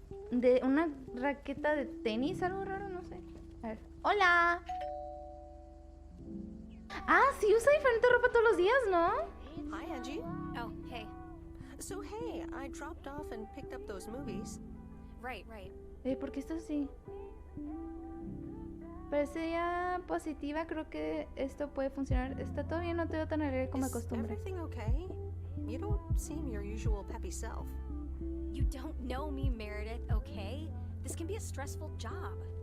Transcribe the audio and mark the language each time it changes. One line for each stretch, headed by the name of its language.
Spanish: De una raqueta de tenis, algo raro, no sé. A ver. ¡Hola! Ah, sí usa diferente ropa todos los días, ¿no?
English: Hi, Angie. Oh, hey. So, hey, I dropped off and picked up those movies. Right.
Spanish: ¿Por qué está así? Parece ya positiva, creo que esto puede funcionar. Está todo bien, no te veo tan alegre como de costumbre.
English: Is everything okay? You don't seem your usual peppy self. You don't know me, Meredith, okay? This can be a stressful job.